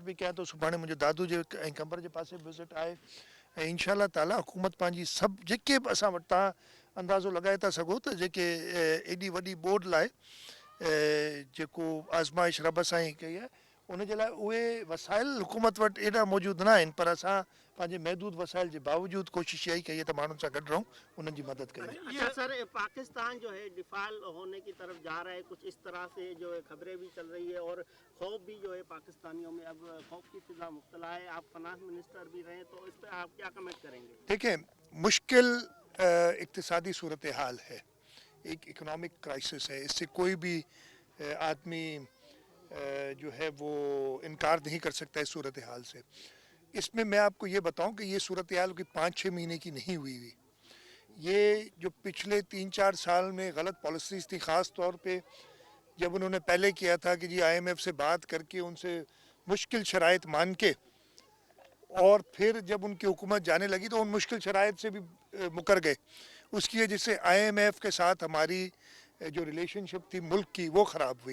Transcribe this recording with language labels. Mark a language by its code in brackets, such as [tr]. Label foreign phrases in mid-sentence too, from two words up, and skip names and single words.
[sd] बि कयां थो सुभाणे मुंहिंजो दादू जे ऐं कंबर जे पासे विज़िट आहे ऐं इंशा ताला हुकूमत पंहिंजी सभु जेके बि असां वटि तव्हां अंदाज़ो लॻाए था सघो त जेके एॾी वॾी बोर्ड लाइ जेको आज़माइश रब सां ई कई आहे उनजे लाइ उहे वसाइल हुकूमत वटि एॾा मौजूदु न आहिनि पर असां पंहिंजे महदूद वसाइल जे बावजूदि कोशिशि इहा ई कई है तो माण्हुनि सां गॾु रहूं उन्हनि जी मदद कयूं। [ur] اچھا سر، پاکستان جو ہے ڈیفال ہونے کی طرف جا رہا ہے، کچھ اس طرح سے جو ہے خبریں بھی چل رہی ہے اور خوف بھی جو ہے پاکستانیوں میں اب خوف کی فضا مبتلا ہے. آپ [en] finance minister [ur] بھی رہے تو اس پر آپ کیا کمنٹ کریں گے? دیکھیے، مشکل اقتصادی صورت حال ہے، ایک [en] economic crisis [ur] ہے، اس سے کوئی بھی آدمی جو ہے وہ انکار نہیں کر سکتا اس صورت حال سے. اس میں میں آپ کو یہ بتاؤں کہ یہ صورت حال کی 5-6 مہینے کی نہیں ہوئی یہ جو پچھلے 3-4 سال میں غلط پالیسیز تھی، خاص طور پے جب انہوں نے پہلے کیا تھا کہ جی IMF سے بات کر کے ان سے مشکل شرائط مان کے، اور پھر جب ان کی حکومت جانے لگی تو ان مشکل شرائط سے بھی مکر گئے، اس کی وجہ سے IMF کے ساتھ ہماری جو ریلیشن شپ تھی ملک کی وہ خراب ہوئی۔